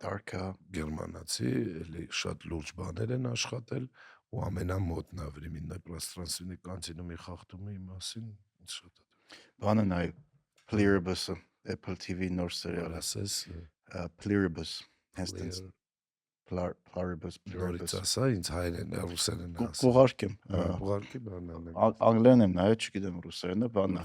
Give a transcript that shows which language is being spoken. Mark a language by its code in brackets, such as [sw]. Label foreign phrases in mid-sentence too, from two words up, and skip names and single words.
[hy] Dark-ը գերմանացի էլի շատ լուրջ բաներ են աշխատել ու ամենամոտն է [ru] временной пространственной континууми [hy] խախտումի մասին ինձ շատ է բանը նայ Pluribus Apple TV նոր սերիալ ասես Pluribus հենց Pluribus նորից ասա ինձ հայերեն ռուսերեն ասա Կուղարկեմ ուղարկի բանն եմ անգլերեն եմ նայել չգիտեմ ռուսերենը բանն